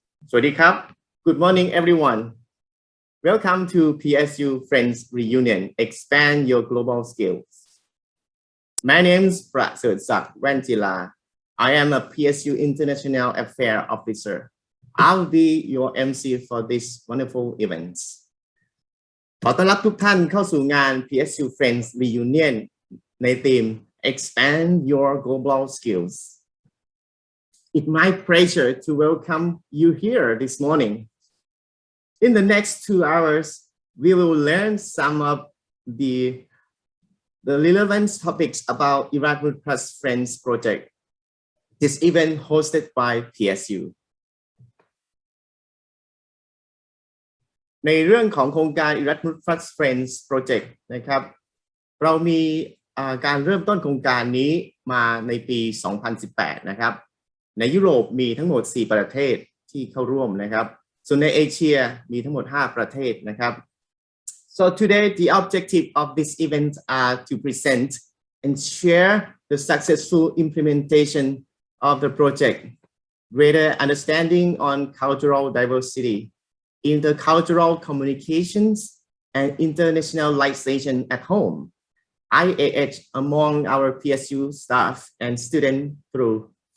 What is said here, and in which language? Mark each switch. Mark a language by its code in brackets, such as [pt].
[th] สวัสดีครับ [en] Good morning everyone. Welcome to PSU Friends Reunion. Expand your global skills. My name is ประเสริฐศักดิ์แว่นจิลา I am a PSU International Affairs Officer. I'll be your MC for this wonderful event. [th] ขอต้อนรับทุกท่านเข้าสู่งาน PSU Friends Reunion ในธีม [en] Expand your global skills.It's my pleasure to welcome you here this morning. In the next 2 hours, we will learn some of the relevant topics about Erasmus Plus Friends project. This event hosted by PSU. [th] ในเรื่องของโครงการ Erasmus Plus Friends project นะครับเรามีการเริ่มต้นโครงการนี้มาในปี 2018 นะครับในยุโรปมีทั้งหมด4ประเทศที่เข้าร่วมนะครับส่วนในเอเชียมีทั้งหมด5ประเทศนะครับ [en] So today the objective of this event are to present and share the successful implementation of the project greater understanding on cultural diversity, intercultural communications, and internationalization at home, IAH among our PSU staff and students through.